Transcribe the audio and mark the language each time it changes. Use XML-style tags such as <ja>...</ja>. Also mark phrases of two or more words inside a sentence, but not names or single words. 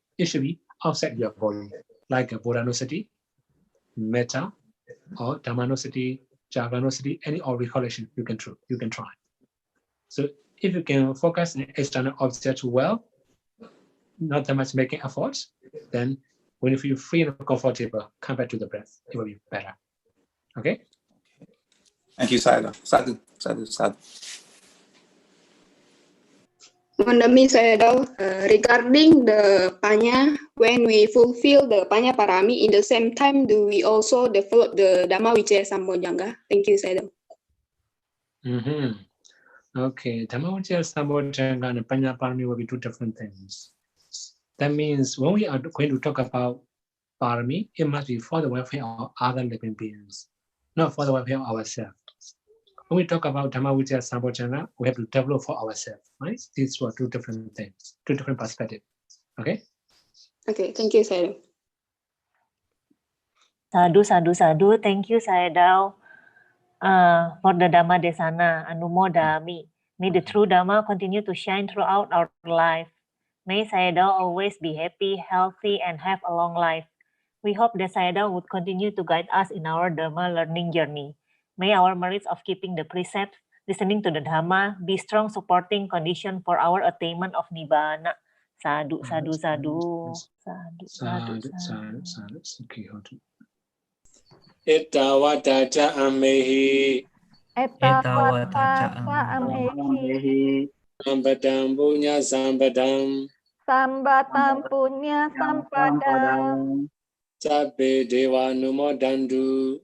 <en>It should be outside your body, like a Buddhanosati, Metta, or Dhammanosati, Javanosati, any or recollection you can try. So if you can focus on external objects well, not that much making efforts, then when you feel free and comfortable, come back to the breath. It will be better. Okay? Thank you,</en> <pi>Sayadaw. Sadhu, sadhu, sadhu.</pi> <en>Sayadaw, regarding the panya, when we fulfill the</en> <pi>panya parami,</pi> <en>in the same time, do we also develop the</en> <pi>Dhamma Vicaya Sambojjhanga?</pi> <en>Thank you, Sayadaw. Okay,</en> <pi>Dhamma Vicaya Sambojjhanga</pi> <en>and</en> <pi>panya parami</pi> <en>will be 2 different things. That means when we are going to talk about parami, it must be for the welfare of other living beings, not for the welfare of ourselves. When we talk about</en> <pi>Dhamma Vicaya Sambojjhanga,</pi> <en>we have to develop for ourselves, right? These were 2 different things, 2 different perspectives. Okay? Okay, thank you, Sayadaw.</en> <pi>Sadhu, sadhu, sadhu.</pi> <en>Thank you, Sayadaw, for the</en> <pi>Dhamma Desana,</pi> <en>Anumodami. May the true Dhamma continue to shine throughout our life. May Sayadaw always be happy, healthy, and have a long life. We hope that Sayadaw would continue to guide us in our Dhamma learning journey. May our merits of keeping the precepts, listening to the Dhamma, be strong supporting condition for our attainment of Nibbana.</en> <pi>Sadhu, sadhu, sadhu. Sadhu, sadhu, sadhu.</pi> <en>Okay, hold on.</en> <pi>Etawata cha amehi Etawata amehi Sambadam punya sambadam Sambatam punya sampadam Sabbe dewa numodandu</pi>